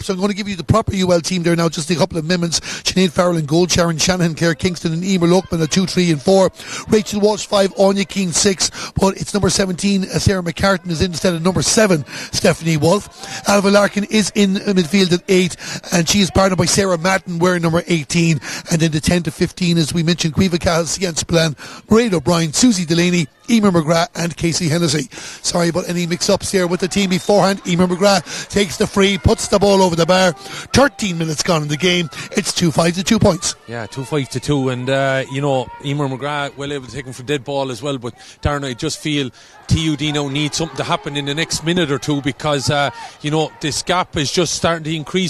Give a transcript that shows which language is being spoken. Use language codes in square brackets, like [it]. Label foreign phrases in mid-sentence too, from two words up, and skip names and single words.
[en] So I'm going to give you the proper UL team there now, just a couple of amendments. Sinead Farrell in goal, Sharon Shanahan, Claire Kingston and Emer Lockman at 2, 3 and 4, Rachel Walsh 5, Anya Keane 6, but it's number 17 Sarah McCartan is in instead of number 7 Stephanie Wolf. Alva Larkin is in midfield at 8, and she is partnered by Sarah Madden wearing number 18, and then the 10 to 15 as we mentioned, Caoimhe Cahill, Sian Spillane, Mairead O'Brien, Susie Delaney, Emer McGrath and Casey Hennessy. Sorry about any mix-ups here with the team beforehand. Emer McGrath takes the free, puts the ball over the bar. 13 minutes gone in the game. It's 2-5 to 2 points. Yeah, 2-5 to 2, and Emer McGrath well able to take him for dead ball as well. But Darren, I just feel TUD now needs something to happen in the next minute or two, because this gap is just starting to increase.